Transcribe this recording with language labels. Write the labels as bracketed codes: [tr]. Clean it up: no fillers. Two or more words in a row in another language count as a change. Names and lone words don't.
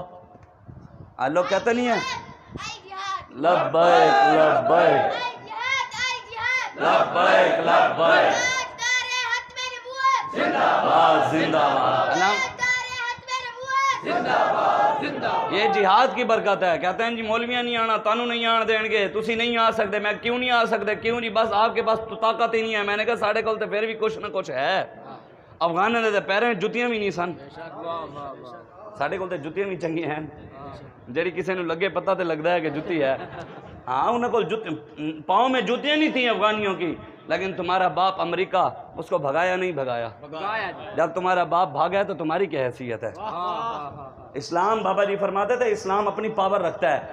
[ur] آج لوگ کہتے نہیں ہیں [ar] لبیک لبیک لبیک لبیک [ur] زندہ باد زندہ باد. یہ جہاد کی برکت ہے. کہتے ہیں جی [pa] مولویاں نہیں آنا, تانوں نہیں آن دیں گے, تسی نہیں آ سکتے. [ur] میں کیوں نہیں آ سکتے, کیوں جی بس آپ کے پاس تو طاقت ہی نہیں ہے. میں نے کہا [pa] ساڑھے کول تے پھر بھی کچھ نہ کچھ ہے. افغانوں دے پیریں جتیاں بھی نہیں سن, ساڑھے کول تے جتیاں بھی چنگی ہیں, جڑی کسی نے لگے پتہ تے لگتا ہے کہ جتی ہے. [ur] ہاں, انہوں کو پاؤں میں جوتیاں نہیں تھیں افغانیوں کی, لیکن تمہارا باپ امریکہ اس کو بھگایا نہیں بھگایا. جب تمہارا باپ بھاگا ہے تو تمہاری کیا حیثیت ہے. اسلام, بابا جی فرماتے تھے اسلام اپنی پاور رکھتا ہے.